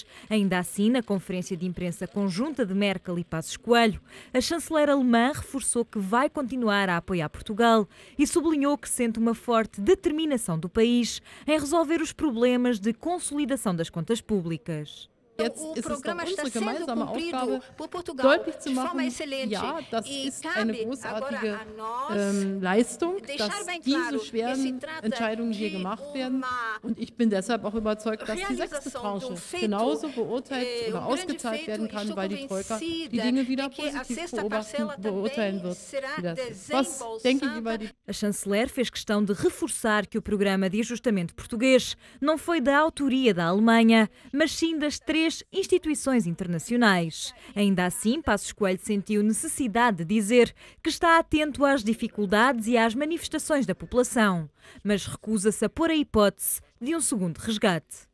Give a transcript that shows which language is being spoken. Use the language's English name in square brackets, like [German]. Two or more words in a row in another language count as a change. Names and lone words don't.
[Portuguese] Ainda assim, na conferência de imprensa conjunta de Merkel e Passos Coelho, a chanceler alemã reforçou que vai continuar a apoiar Portugal e sublinhou que sente uma forte determinação do país em resolver os problemas de consolidação das contas públicas. O programa está sendo cumprido por Portugal de forma excelente e cabe agora a nós [German] Leistung, [Portuguese] deixar bem [German] dass diese [Portuguese] claro que se [German] schweren [Portuguese] trata [German] Entscheidungen hier [Portuguese] de [German] gemacht werden. [Portuguese] uma [German] Und ich bin deshalb auch überzeugt, dass die sechste [Portuguese] realização de [German] Tranche [Portuguese] feito, [German] genauso beurteilt oder [Portuguese] grande [German] ausgezahlt [Portuguese] feito, [German] werden [Portuguese] e [German] kann, [Portuguese] estou [German] weil die Troika die [Portuguese] convencida [German] Dinge wieder [Portuguese] de que a [German] positiv [Portuguese] sexta parcela [German] beurteilen [Portuguese] também [German] wird. [Portuguese] será [German] Wie das ist. Was denken Sie über die... [Portuguese] A chanceler fez questão de reforçar que o programa de ajustamento português não foi da autoria da Alemanha, mas sim das 3 instituições internacionais. Ainda assim, Passos Coelho sentiu necessidade de dizer que está atento às dificuldades e às manifestações da população, mas recusa-se a pôr a hipótese de um segundo resgate.